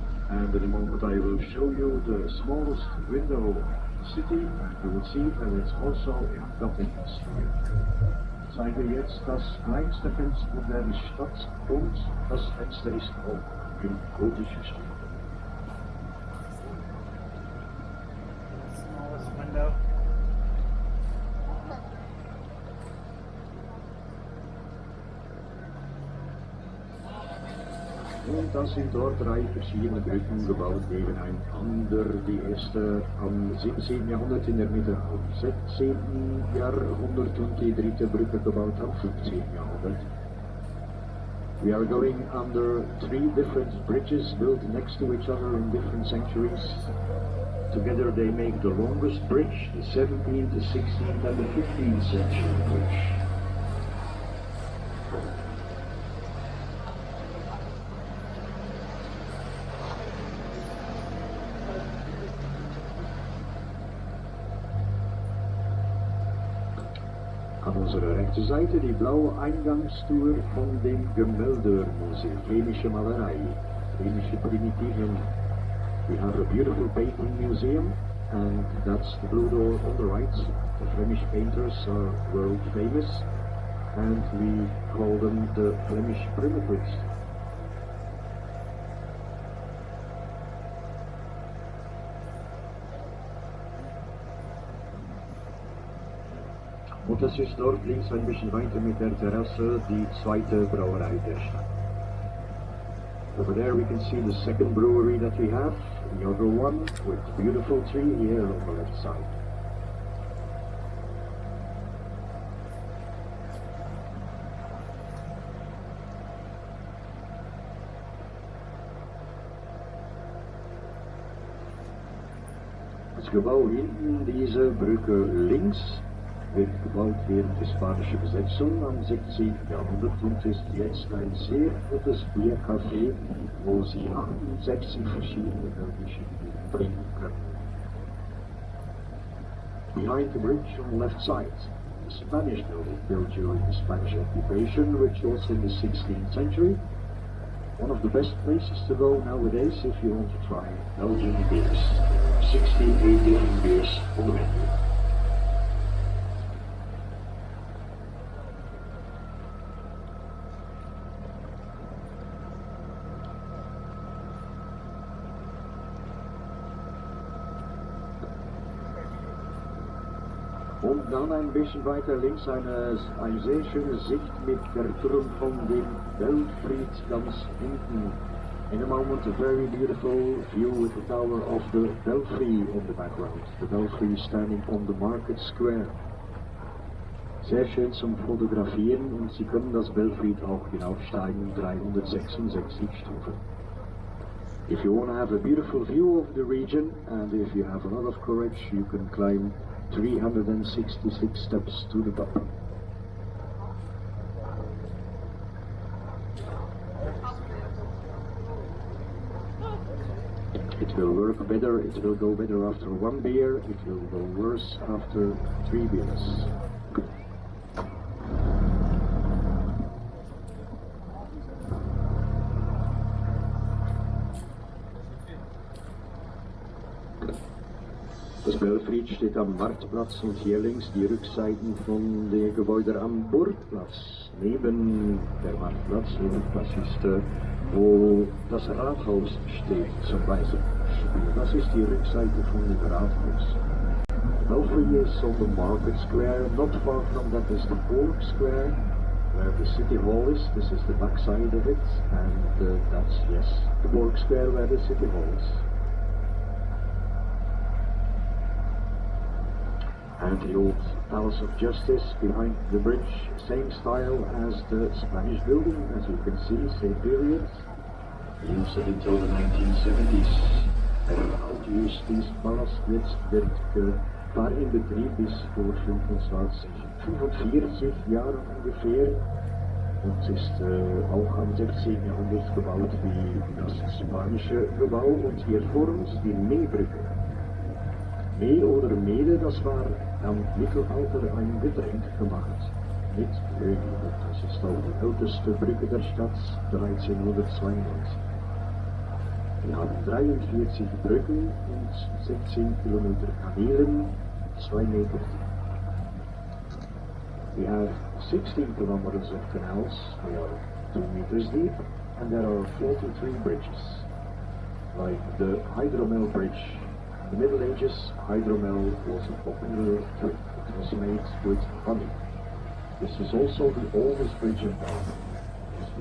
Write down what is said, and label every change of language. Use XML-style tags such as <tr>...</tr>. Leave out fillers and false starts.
<en>And in a moment I will show you the smallest window of the city, and you will see that it's also in Gothic style.</en> <de>Zeigen wir jetzt das kleinste Fenster der Stadt, und das Fenster ist auch im gotischen Stil.</de> <en>Smallest window.</en> <de>Und da sind dort 3 verschiedene Brücken gebaut nebeneinander. Die erste am 17. Jahrhundert in der Mitte am 16. Jahrhundert und die dritte Brücke gebaut am 15. Jahrhundert.</de> <en>We are going under 3 different bridges built next to each other in different centuries. Together they make the longest bridge, the 17th, the 16th and the 15th century bridge.</en> <de>An unserer rechten Seite die blaue Eingangstour von dem Gemäldemuseum, flämische Malerei, flämische Primitiven.</de> <en>We have a beautiful painting museum, and that's the blue door on the right. The Flemish painters are world famous, and we call them the Flemish primitives.</en> <de>Und das ist dort links ein bisschen weiter mit der Terrasse die zweite Brauerei der Stadt.</de> <en>Over there we can see the second brewery that we have, the other one with beautiful tree here on the left side.</en> <de>Das Gebäu hinten, diese Brücke links, wird gebaut während der spanischen Besetzung am 16. Jahrhundert und ist jetzt ein sehr gutes Biercafé, wo Sie 68 verschiedene belgische Biere trinken können.</de> <en>Behind the bridge on the left side, the Spanish building built during the Spanish occupation, which was in the 16th century. One of the best places to go nowadays if you want to try Belgian beers. 68 different beers on the menu.</en> <de>Und dann ein bisschen weiter links eine sehr schöne Sicht mit der Turm von dem Belfried ganz hinten.</de> <en>In a moment a very beautiful view with the tower of the Belfry in the background. The Belfry standing on the market square.</en> <de>Sehr schön zum Fotografieren und Sie können das Belfried auch hinaufsteigen, 366 Stufen.</de> <en>If you want to have a beautiful view of the region and if you have a lot of courage, you can climb 366 steps to the top. It will work better, it will go better after 1 beer, it will go worse after 3 beers.</en> <de>Das Belfried steht am Marktplatz und hier links die Rückseiten von den Gebäuden am Burgplatz. Neben der Marktplatz, das ist wo das Rathaus steht zum Beispiel. Das ist die Rückseite von dem Rathaus.</de> <en>Belfry is on the Market Square, not far from that is the Borg Square, where the City Hall is. This is the back side of it, and that's, yes, the Borg Square where the City Hall is. And the old Palace of Justice behind the bridge, same style as the Spanish building, as you can see, same period. Used until the 1970s. How to use this palace,</en> <de>jetzt war in Betrieb bis vor 45 Jahren ungefähr. Und ist auch am 16. Jahrhundert gebaut wie das spanische Gebäu. Und hier vor uns die Meebrücke. Mee oder Mede, das war am Mittelalter ein Getränk gemacht mit Öl. Das ist auch die älteste Brücke der Stadt, 1392. Wir haben 43 Brücken und 16 Kilometer Kanälen, 2 Meter.</de> <en>We have 16 kilometers of canals, they are 2 meters deep, and there are 43 bridges, like the Hydromel Bridge. In the Middle Ages, hydromel was a popular drink. It was made with honey. This is also the oldest bridge in Belgium. It was</en>